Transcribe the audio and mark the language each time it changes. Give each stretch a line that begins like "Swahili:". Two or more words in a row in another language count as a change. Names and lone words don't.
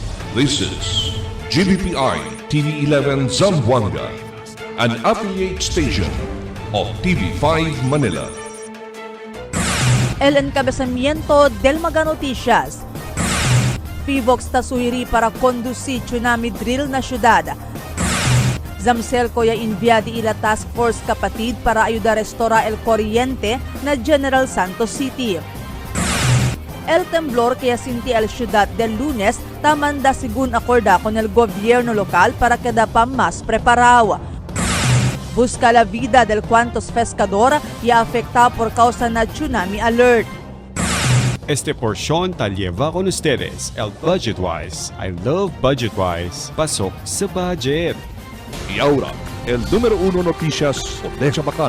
English: This is GBPI TV11 Zamboanga, an affiliate station of TV5 Manila.
Chavacano: El encabezamiento del Mga Noticias. Fivox tasuhiri para conduci tsunami drill na syudad. Zamselco ya inviadi ila task force kapatid para ayuda restora el corriente na General Santos City. El temblor que asinti el ciudad del lunes tamanda según acorda con el gobierno local para quedar pa más preparado. Busca la vida del cuantos pescador y afecta por causa na tsunami alert. Este porción tal lleva con ustedes el Budgetwise.
English: I love Budgetwise.
Filipino: Pasok sa budget.
Chavacano: Y ahora, el número 1 noticias de Chabacano.